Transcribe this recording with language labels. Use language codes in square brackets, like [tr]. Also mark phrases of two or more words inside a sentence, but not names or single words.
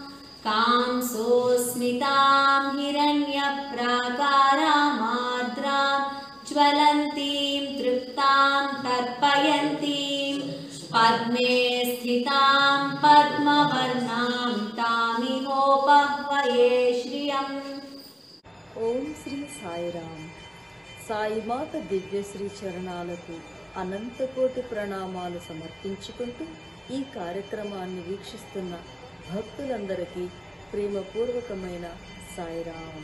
[sa] कांसोऽस्मितां हिरण्यप्राकारामार्द्रां ज्वलन्तीं तृप्तां तर्पयन्तीं पद्मे स्थितां पद्मवर्णां तामिहोपह्वये श्रियम्। [te] ఓం శ్రీ సాయిరామ్. సాయిమాత దివ్యశ్రీ చరణాలకు అనంతకోటి ప్రణామాలు సమర్పించుకుంటూ ఈ కార్యక్రమాన్ని వీక్షిస్తున్న భక్తులందరికీ ప్రేమపూర్వకమైన సాయిరామ్.